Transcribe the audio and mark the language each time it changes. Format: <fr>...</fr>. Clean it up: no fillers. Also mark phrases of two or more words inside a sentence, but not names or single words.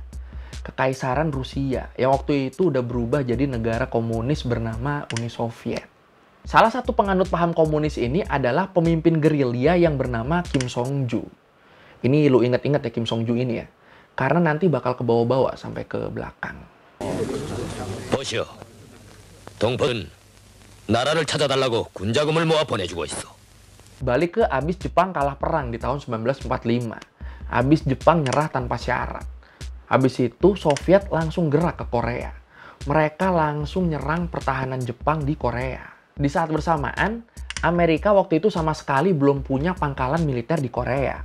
<id>Kekaisaran Rusia, yang waktu itu udah berubah jadi negara komunis bernama Uni Soviet. Salah satu penganut paham komunis ini adalah pemimpin gerilya yang bernama Kim Song-ju. Ini lu inget-inget ya Kim Song-ju ini ya. Karena nanti bakal kebawa-bawa sampai ke belakang.</id> <ko>보시오. 동포는 나라를 찾아달라고 군자금을 모아 보내주고 있어.</ko> <id>Balik ke abis Jepang kalah perang di tahun 1945. Abis Jepang nyerah tanpa syarat. Abis itu Soviet langsung gerak ke Korea. Mereka langsung nyerang pertahanan Jepang di Korea. Di saat bersamaan, Amerika waktu itu sama sekali belum punya pangkalan militer di Korea.</id>